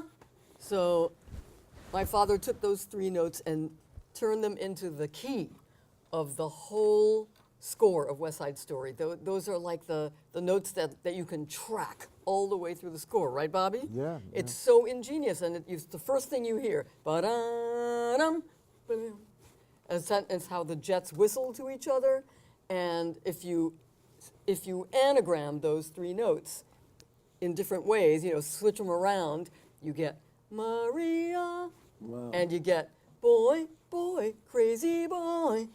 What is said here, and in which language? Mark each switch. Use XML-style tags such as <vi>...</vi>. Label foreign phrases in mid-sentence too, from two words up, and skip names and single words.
<en>So my father took those three notes and turned them into the key of the whole score of West Side Story. Those are like the notes that you can track all the way through the score, right, Bobby? Yeah. It's so ingenious, and it's the first thing you hear. Ba-dum, ba-dum. It's how the jets whistle to each other, and if you anagram those three notes in different ways, switch them around, you get Maria, Wow. and you get boy, boy, crazy boy.</en>